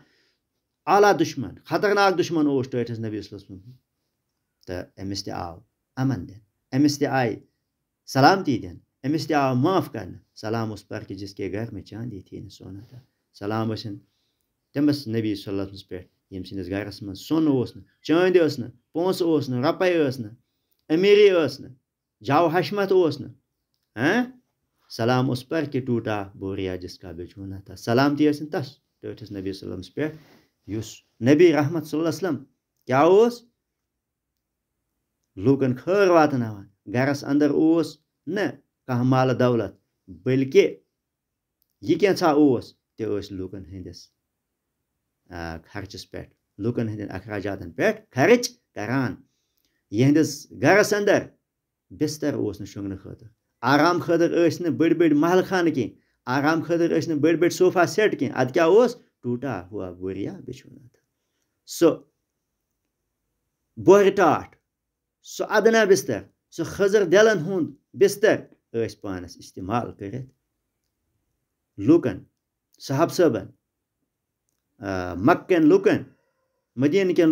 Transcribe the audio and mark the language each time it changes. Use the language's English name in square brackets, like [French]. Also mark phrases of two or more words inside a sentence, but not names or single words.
[Kashmiri] اعلیٰ دُشمن خطرناک دُشمن اوس ٹٲٹھس نبی [Arabic] صلی اللہ علیہ وسلم [Kashmiri] تہٕ أمِس تہِ آو امن دِنہٕ أمِس تہِ آیہِ سلامتی دِنہٕ أمِس تہِ آو معاف کرنہٕ [Urdu] سلام اس پر کہ جس کے گھر میں چاندی تھی نہٕ سونا تھا [Kashmiri] سلام ٲسِن تٔمِس نبی [Arabic] صلی اللہ علیہ وسلمس [Kashmiri] پٮ۪ٹھ ییٚمہِ سٕنٛدِس گرس منٛز سۄن اوس نہٕ چٲندۍ ٲس نہٕ پونٛسہٕ اوس نہٕ رۄپے ٲس نہٕ امیٖری ٲس نہٕ جاو حشمت اوس نہٕ [Urdu] سلام اس پر کہ ٹوٹا بوریا جس کا بچھونا تھا [Kashmiri] سلامتی ٲسِن تس ٹٲٹھس نبی [Arabic] صلی اللہ علیہ وسلمس [Kashmiri] پٮ۪ٹھ یُس نبی رحمت [Arabic] صلی اللہ علیہ وسلم [Kashmiri] کیٛاہ اوس لوٗکن خٲر واتناوان گرس اندر اوس نہٕ کانٛہہ مالہٕ دولت بٔلکہِ یہِ کینٛژھا اوس تہِ ٲسۍ لوٗکن ہٕنٛدِس خرچس پٮ۪ٹھ لوٗکن ہٕنٛدٮ۪ن اخراجاتن پٮ۪ٹھ خرٕچ کران یِہنٛدِس گرس اندر بستر اوس نہٕ شۄنٛگنہٕ خٲطرٕ آرام خٲطرٕ ٲسۍ نہٕ بٔڑۍ بٔڑۍ محلہٕ خانہٕ کینٛہہ آرام خٲطرٕ ٲسۍ نہٕ بٔڑۍ بٔڑۍ صوفا سیٹ کینٛہہ اَدٕ کیٛاہ اوس [Urdu] ٹوٗٹا ہوا بوریا بِچھونا تھا [Kashmiri] سُہ بۄہرِ ٹاٹھ سُہ ادنا بستر سُہ خٔزٕر دٮ۪لن ہُنٛد بستر ٲسۍ پانس استعمال کٔرِتھ لوٗکن صحاب صٲبن مکہٕ کٮ۪ن لوٗکن مدیٖنہٕ کٮ۪ن